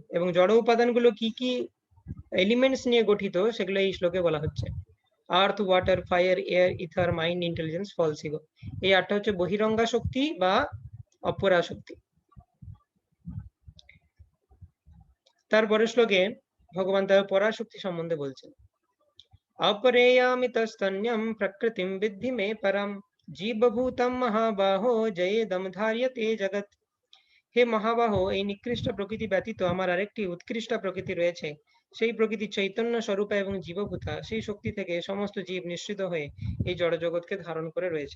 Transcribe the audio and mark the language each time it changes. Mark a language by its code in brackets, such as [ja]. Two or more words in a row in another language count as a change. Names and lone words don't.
[bn] এবং জড় উপাদানগুলো কি কি এলিমেন্টস নিয়ে গঠিত সেগুলো এই শ্লোকে বলা হচ্ছে। [en] Earth, water, fire, air, ether, mind, intelligence, false ego. [bn] এই 8টা হচ্ছে বহিরঙ্গা শক্তি বা অপরা শক্তি। তারপরের শ্লোকে ভগবান তার পরাশক্তি সম্বন্ধে বলছেন, [sa] अपरेयामितस्तन्यं प्रकृतिं विद्धि मे परम जीवभूतम महाबाहो जयेदम धार्यते जगत्। [bn] হে মহাবাহো, এই নিকৃষ্ট প্রকৃতি ব্যতীত আমার আরেকটি উৎকৃষ্ট প্রকৃতি রয়েছে। সেই প্রকৃতি চৈতন্য স্বরূপা এবং জীবভূতা, সেই শক্তি থেকে সমস্ত জীব নিঃসৃত হয়ে এই জড়জগৎকে ধারণ করে রয়েছে।